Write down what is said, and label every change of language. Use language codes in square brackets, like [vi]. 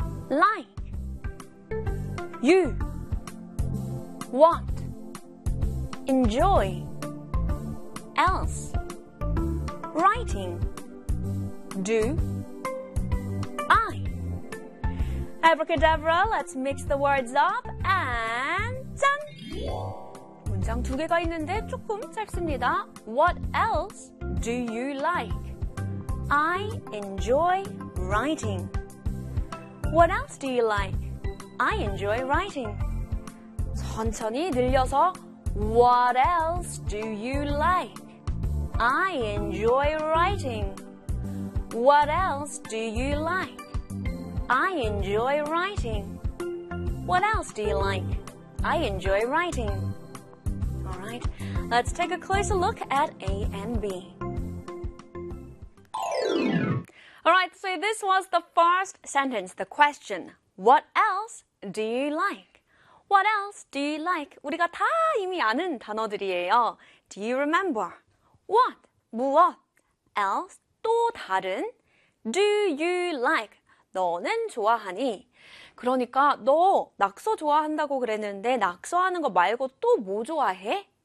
[en] Like. You. Want. Enjoy. Else. Writing. Do. I. Abracadabra, let's mix the words up, and 짠! [ko] 문장 두 개가 있는데 조금 짧습니다. [en] What else do you like? I enjoy writing. What else do you like? I enjoy writing. [ko] 천천히 늘려서 [en] What else do you like? I enjoy writing. What else do you like? I enjoy writing. What else do you like? I enjoy writing. Let's take a closer look at A and B. Alright, so this was the first sentence, the question. What else do you like? What else do you like? [ko] 우리가 다 이미 아는 단어들이에요. [en] Do you remember? What? [ko] 무엇? [en] Else? [ko] 또 다른? [en] Do you like? [ko] 너는 좋아하니? 그러니까 너 낙서 좋아한다고 그랬는데 낙서하는 거 말고 또 뭐 좋아해?